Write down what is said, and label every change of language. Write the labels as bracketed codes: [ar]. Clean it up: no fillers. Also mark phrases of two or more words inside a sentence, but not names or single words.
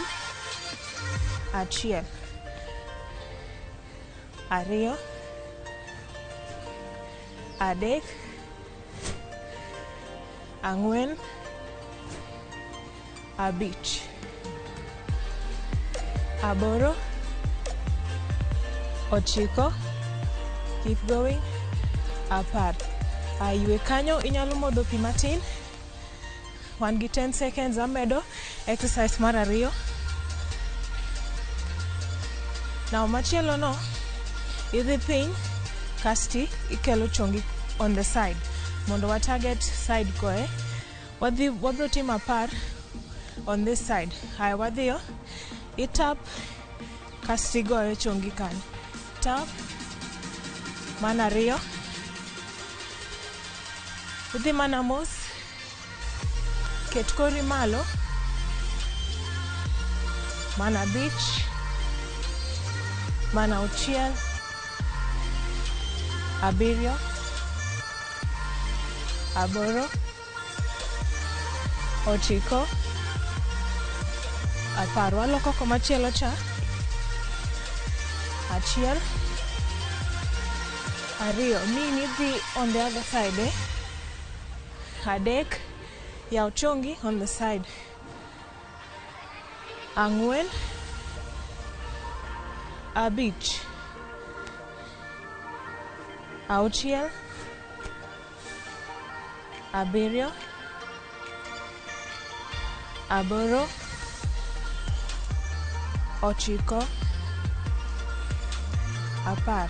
[luo] Achiel, ariyo, adek, ang'wen, abich, aboro, ochiko, [en] keep going, [luo] apar. Ywe kanyo, inyalo modho pi matin. 1 gi 10 seconds amedo exercise mar ariyo. Now machielo no, idhi piny, kasti ikelo chongi [en] on the side. [luo] Mondo wa [en] target side [luo] koe. Wabro timo apar [en] on this side. [luo] Wadhiyo, itap, kasti goyo chongi kanyo. Tap, mana ariyo. Idhi mana mos. Ket kori malo. Mana abich. Mana auchiel. Abiriyo. Aboro. ochiko, apar. Waloko komachielo cha. Achiel, ariyo, nini dhi [en] on the other side, [luo] Adek, yaw chongi [en] on the side. [luo] Ang'wen, abich, auchiel, abiriyo, aboro, ochiko, apar.